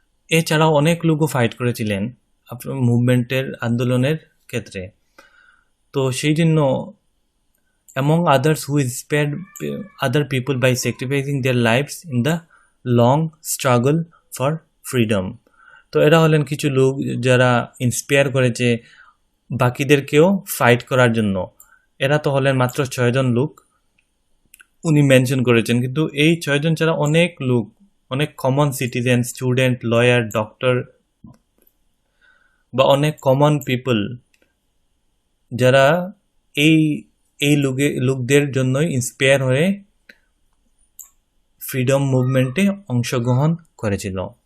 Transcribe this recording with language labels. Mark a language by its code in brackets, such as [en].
[bn] এছাড়াও অনেক লোকও ফাইট করেছিলেন মুভমেন্টের আন্দোলনের ক্ষেত্রে। তো সেই জন্য [en] among others who inspired other people by sacrificing their lives in the long struggle for freedom. [bn] তো এরা হলেন কিছু লোক যারা ইন্সপায়ার করেছে বাকিদেরকেও ফাইট করার জন্য। এরা তো হলেন মাত্র 6 জন লোক উনি মেনশন করেছেন, কিন্তু এই 6 জন ছাড়া অনেক লোক, অনেক common citizen, student, lawyer, doctor বা অনেক কমন পিপল যারা এই লোকদের জন্যই ইন্সপায়ার হয়ে ফ্রিডম মুভমেন্টে অংশগ্রহণ করেছিল।